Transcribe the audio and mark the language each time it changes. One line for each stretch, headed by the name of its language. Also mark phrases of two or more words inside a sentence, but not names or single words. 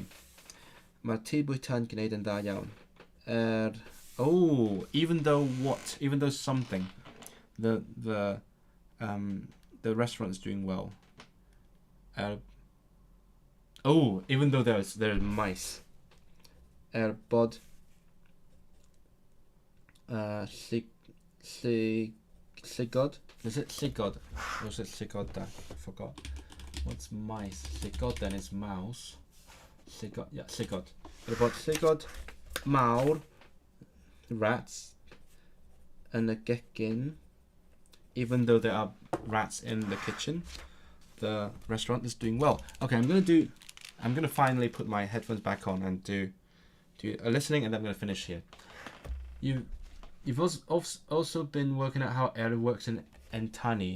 Welsh: Mae'r tŷ bwyta'n gwneud yn dda iawn.
English: Even though something, the restaurant is doing well. Even though there are mice.
Welsh: Bod llygod.
English: Is it llygod? Or is it llygoda? I forgot. What's mice? Llygoden is mouse.
Welsh: Llygod. Bod llygod mawr, rats, yn y gegin.
English: Even though there are rats in the kitchen, the restaurant is doing well. Okay, I'm gonna finally put my headphones back on and do a listening, and then I'm gonna finish here. You've also been working out how error works in Entani.